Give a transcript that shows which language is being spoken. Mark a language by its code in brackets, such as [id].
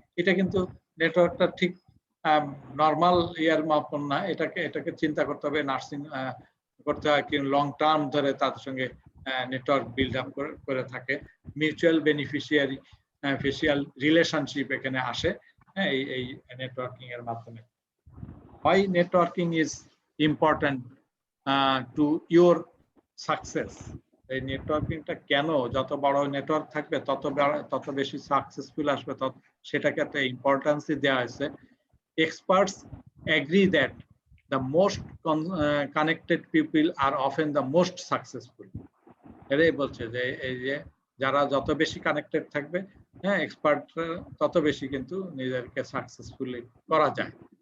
[bn] এটা কিন্তু নেটওয়ার্কটা ঠিক নর্মাল ইয়ার মতন না, এটাকে চিন্তা করতে হবে, নার্সিং করতে হয় কি লং টার্ম ধরে তাদের সঙ্গে নেটওয়ার্ক বিল্ড আপ করে থাকে, মিউচুয়াল বেনিফিশিয়ারি ফেসিয়াল রিলেশনশিপ এখানে আসে এই নেটওয়ার্কিং এর মাধ্যমে। [en] why networking is important to your success. [bn] এই নেটওয়ার্কিংটা কেন, যত বড় নেটওয়ার্ক থাকবে তত বেশি সাকসেসফুল আসবে, সেটাকে একটা ইম্পর্টেন্সই দেওয়া হয়েছে। [en] Experts agree that the most connected people are often the most successful. [bn] এটাই বলছে যে এই যে যারা যত বেশি কানেক্টেড থাকবে, হ্যাঁ, এক্সপার্ট তত বেশি কিন্তু নিজেদেরকে সাকসেসফুলি করা যায়।